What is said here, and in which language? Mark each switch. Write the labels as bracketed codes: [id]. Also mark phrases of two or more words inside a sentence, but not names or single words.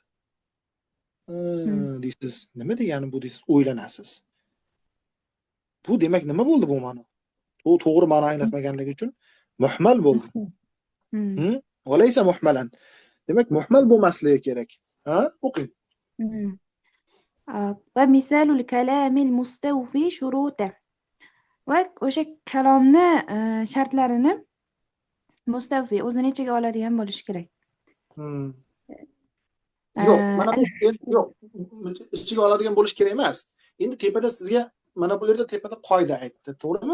[uz] Deysiz, nima degani bu deysiz, o'ylanasiz. Bu demak nima bo'ldi bu ma'no? Bu to'g'ri ma'no anglatmaganligi uchun muhmal bo'ldi. [ar] وليس مهملا. [uz] Demak, muhmal bo'lmasligi kerak. Ha? O'qing. [ar] ومثال الكلام المستوفي شروطه. [uz] Va o'sha kalomni shartlarini mustavfi o'zini ichiga oladigan bo'lishi kerak. Yo'q, mana bu yo'q, ichiga oladigan bo'lish kerak emas. Endi tepada sizga mana bu yerda tepada qoida aytdi, to'g'rimi?